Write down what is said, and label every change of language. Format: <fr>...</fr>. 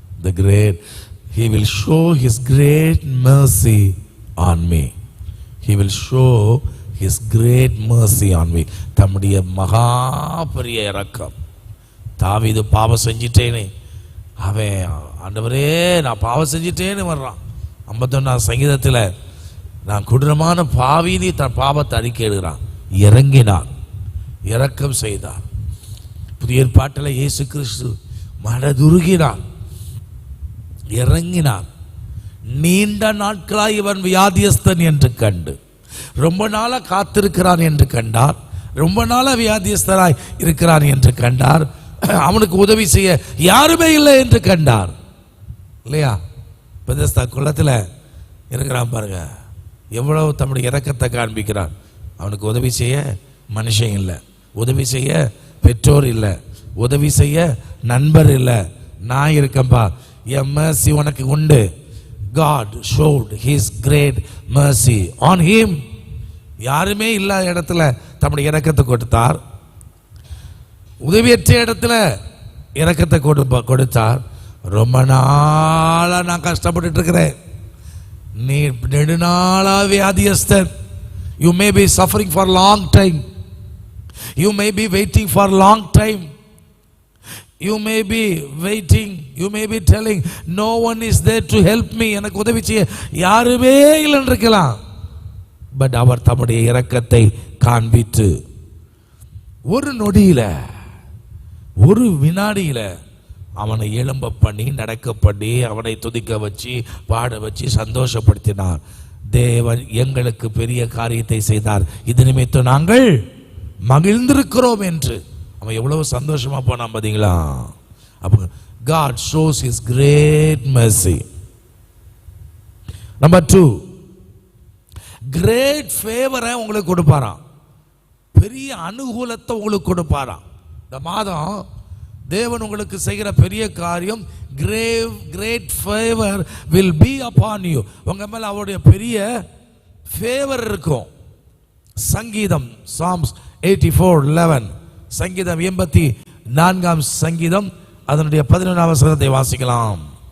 <en>The great, he will show his great mercy on me. He will show his great mercy on me.</en> <ta>தம்முடைய மகா பெரிய இரக்கம். தாவீது பாவம் செஞ்சிட்டேனே, அவன் ஆண்டவரே நான் பாவம் செஞ்சிட்டேன்னு வர்றான். 51 சங்கீதத்தில் நான் கொடூரமான பாவினி தன் பாவத்தை அறிக்கை எழுதுகிறான். இறங்கினார், இரக்கம் செய்தார். புதிய ஏற்பாட்டில் இயேசு கிறிஸ்து மனதுருகினார், இறங்கினார். நீண்ட நாட்களாய் இவன் வியாதியஸ்தன் என்று கண்டு ரொம்ப நாளா காத்திருக்கிறான் என்று கண்டார். ரொம்ப நாளா வியாதியஸ்தராய் இருக்கிறான் என்று கண்டார். அவனுக்கு உதவி செய்ய யாருமே இல்லை என்று கண்டார். இல்லையா? பெதஸ்தா குளத்தில் இருக்கிறான் பாருங்க, எவ்வளவு தம்முடைய இரக்கத்தை காண்பிக்கிறான். அவனுக்கு உதவி செய்ய மனுஷன் இல்லை, உதவி செய்ய பெற்றோர் இல்லை, உதவி செய்ய நண்பர் இல்லை. நான் இருக்கேன்பா, என் mercy உனக்கு உண்டு.</ta> <en>God showed his great mercy on him.</en> <ta>யாருமே இல்லாத இடத்துல தம்முடைய இரக்கத்தை கொடுத்தார். உதவியற்ற இடத்துல இரக்கத்தை கொடுத்தார். ரொம்ப நாளா நான் கஷ்டப்பட்டு இருக்கிறேன். நீ நெடுநாளா வியாதியஸ்தன்.</ta> <en>You may be suffering for long time. You may be waiting for long time. You may be waiting. You may be telling no one is there to help me.</en> <ta>எனக்கு உதவி செய்ய யாருமே இல்லைன்னு இருக்கலாம். பட் அவர் தம்முடைய இரக்கத்தை காண்பித்து ஒரு நொடியில, ஒரு வினாடியில அவனை எழும்ப பண்ணி, நடக்க பண்ணி, அவனை துதிக்க வச்சு, பாட வச்சு, சந்தோஷப்படுத்தினார். தேவன் எங்களுக்கு பெரிய காரியத்தை செய்தார், இது நிமித்தம் நாங்கள் மகிழ்ந்திருக்கிறோம் என்று அவன் எவ்வளவு சந்தோஷமா போனான் பாத்தீங்களா? அப்ப</ta> <en>God shows his great mercy. Number 2, great favor</en> <ta>உங்களுக்கு கொடுப்பாராம். பெரிய அனுகூலத்தை உங்களுக்கு கொடுப்பாராம். இந்த மாதம் தேவன் உங்களுக்கு செய்கிற பெரிய காரியம்,</ta> <en>great favor will be upon you.</en> <ta>உங்க மேல அவருடைய பெரிய ஃபேவர் இருக்கும். சங்கீதம் Psalms 84:11, சங்கீதம் 84 சங்கீதம் அதனுடைய 11 வசனத்தை வாசிக்கலாம்.</ta>